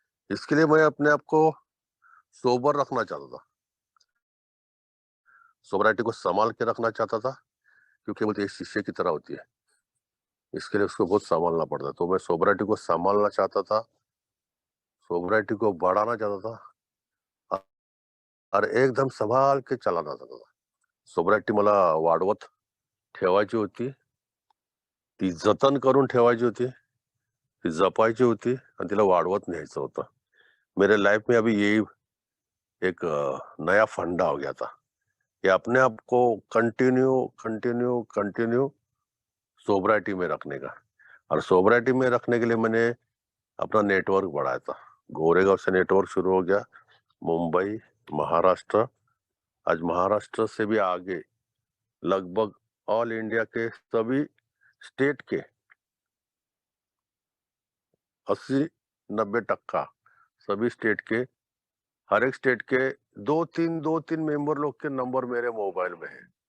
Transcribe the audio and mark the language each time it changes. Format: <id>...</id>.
<hi>इसके लिए मैं अपने आप को सोबर रखना चाहता था, सोब्रिटी को सँभाल के रखना चाहता था, क्योंकि वो तो एक शीशे की तरह होती है, इसके लिए उसको बहुत सँभालना पड़ता है। तो मैं सोब्रिटी को सँभालना चाहता था, सोब्रिटी को बढ़ाना चाहता था और एकदम संभाल के चालना चाहता था.</hi> <mr>सोब्रिटी मला वाढवत ठेवायची होती, ती जतन करून ठेवायची होती, ती जपायची होती आणि तिला वाढवत न्यायचं होतं.</mr> <hi>मेरे लाइफ में अभी यही एक नया फंडा हो गया था कि अपने आप को कंटिन्यू सोब्रिटी में रखने का। और सोब्रिटी में रखने के लिए मैंने अपना नेटवर्क बढ़ाया था। गोरेगांव से नेटवर्क शुरू हो गया, मुंबई, महाराष्ट्र, आज महाराष्ट्र से भी आगे लगभग ऑल इंडिया के सभी स्टेट के 80-90% सभी स्टेट के, हर एक स्टेट के 2-3 मेंबर लोग के नंबर मेरे मोबाइल में है।</hi>